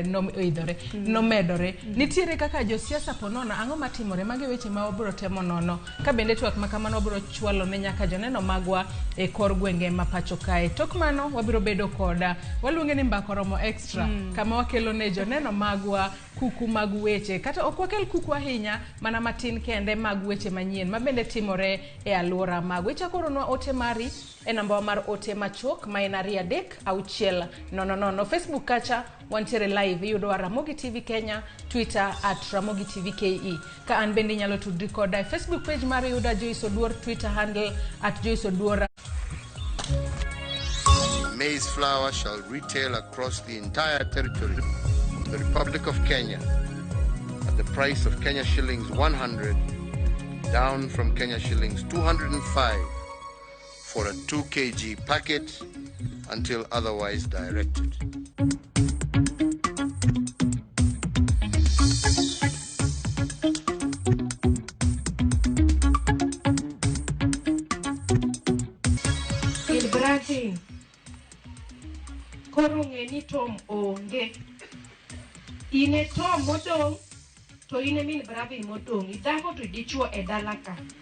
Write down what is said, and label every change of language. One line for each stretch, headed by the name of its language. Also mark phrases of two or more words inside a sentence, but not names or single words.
Luo (Kenya and Tanzania): nomedore nitiere kaka jo siasa ponono ang'o matimore mage weche ma wabiro temo nono ka bende twak makamano wabiro chwalo ne nyaka joneno magwa e kor gwenge ma pacho kae tok mano wabiro bedo koda waluonge ni mbaka oromo extra kama wakelo ne joneno magwa kuku mag weche kata ok wakel kuku ahinya mana matin kende mag weche manyien mabende timore e alwora mag weche koronwa ote mari e namba mar ote machok ma en 3-6-000 Facebook kacha wantiere live yudo Ramogi TV Kenya Twitter @Ramogi TV KE ka an bende nyalo tudri koda
English: Facebook page
Luo (Kenya and Tanzania): mari yudo Joyce Oduor
English: Twitter handle
Luo (Kenya and Tanzania): @Joyce Oduor.
English: Maize flour shall retail across the entire territory of the Republic of Kenya at the price of Kenya shillings 100, down from Kenya shillings 205 for a 2 kg packet until otherwise directed.
Luo (Kenya and Tanzania): Koro ng'eni tom onge ine tom modong to ine min bravi modong idhako to dichuo e dala ka